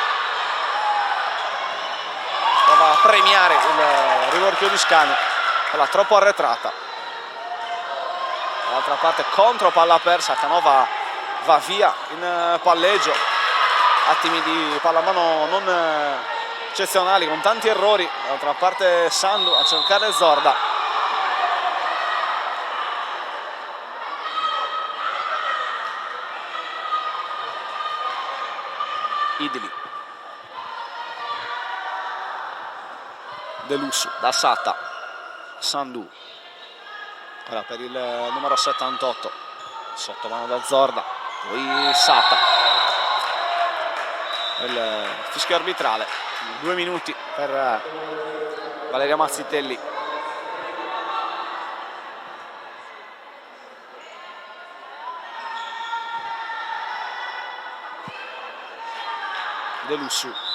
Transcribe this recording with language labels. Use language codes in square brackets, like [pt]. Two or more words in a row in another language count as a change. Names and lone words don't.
[it] Prova a premiare il rivorchio di Scanu, quella troppo arretrata. Dall'altra parte contro palla persa, Canova va via in palleggio. Attimi di pallamano non eccezionali, con tanti errori. Dall'altra parte Sandu a cercare Zorda. Idili. De Lussu da Satta. Sandu. Ora per il numero 78. Sotto mano da Zorda. Poi Satta. il fischio arbitrale. 2 minuti per Valeria Mazzitelli. De Lussu.